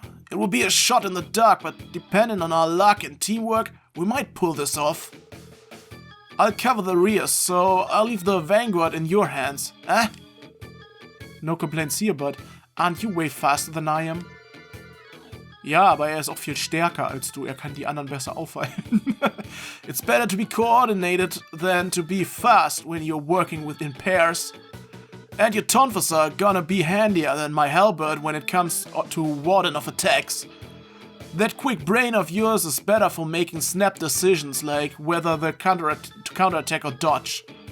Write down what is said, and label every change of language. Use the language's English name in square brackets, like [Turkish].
[English] It will be a shot in the dark, but depending on our luck and teamwork, we might pull this off. I'll cover the rear, so I'll leave the vanguard in your hands, eh? No complaints here, but aren't you way faster than I am? [German] Ja, aber ist auch viel stärker als du. Kann die anderen besser aufhalten. [English] It's better to be coordinated than to be fast when you're working within pairs. And your tonfas are gonna be handier than my halberd when it comes to warding off attacks. That quick brain of yours is better for making snap decisions like whether to counterattack or dodge.